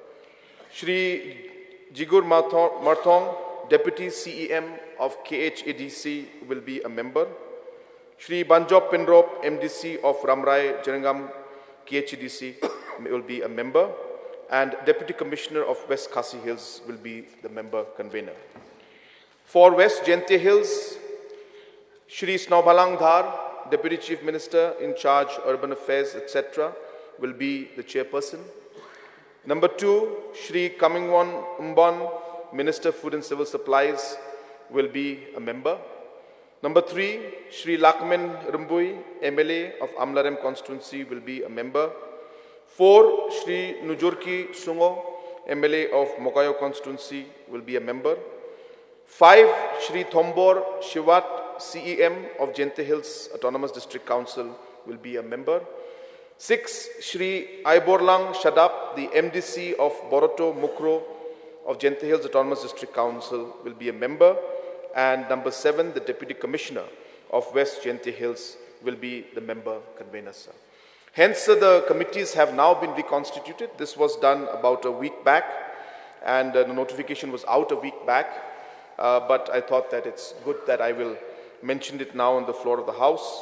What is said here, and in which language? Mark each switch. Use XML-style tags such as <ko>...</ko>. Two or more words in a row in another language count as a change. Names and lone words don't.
<en>Shri Jigur Marthong, Deputy CEM of KHADC, will be a member. Shri Banjop Pinrop, MDC of Ramrai Janangam KHADC, will be a member. And Deputy Commissioner of West Khasi Hills will be the member convener. For West Jente Hills, Shri Snowbalang Dhar, Deputy Chief Minister in charge Urban Affairs, etc., will be the chairperson. Number 2, Shri Kamingwon Umbon, Minister Food and Civil Supplies, will be a member. Number 3, Shri Lakmen Rumbui, MLA of Amlarem constituency, will be a member. 4, Shri Nujurki Sungo, MLA of Mokayo constituency, will be a member. 5, Shri Thombor Shivat, CEM of Jente Hills Autonomous District Council, will be a member. 6, Shri Aiborlang Shadap, the MDC of Boroto Mukro of Jente Hills Autonomous District Council, will be a member. And number 7, the Deputy Commissioner of West Jente Hills will be the member convener, sir. Hence, the committees have now been reconstituted. This was done about a week back, and the notification was out a week back. But I thought that it's good that I will mention it now on the floor of the House.</en>